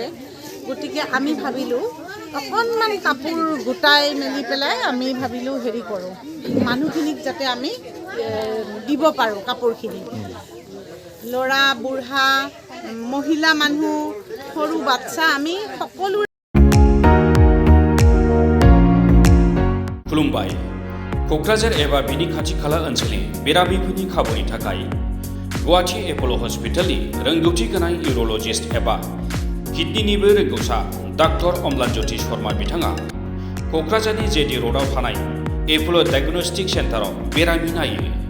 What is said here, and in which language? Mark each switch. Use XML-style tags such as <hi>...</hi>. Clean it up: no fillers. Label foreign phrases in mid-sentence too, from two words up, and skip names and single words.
<as>গতিকে আমি ভাবিলোঁ অকণমান কাপোৰ গোটাই মেলি পেলাই আমি ভাবিলোঁ হেৰি কৰোঁ, মানুহখিনিক যাতে আমি দিব পাৰোঁ কাপোৰখিনি। ল'ৰা বুঢ়া মহিলা মানুহ সৰু বাচ্চা আমি সকলো।</as> <brx>खुलुमबाय। क'क्राझार एबा बिनि खाथि खाला ओनसोलनि बेरामिफोरनि खाबुनि थाखाय गुवाहाटी एप'ल' हस्पिटालनि रोंगौथि गोनां इउर'लजिस्ट एबा किडनिनिबो रोंगौसा डाक्टर अम्लानज्योति शर्मा बिथाङा क'क्राझारनि जेडि र'डआव थानाय एप'ल' डायग्नोस्टिक सेन्टाराव बेरामि नायो।</brx>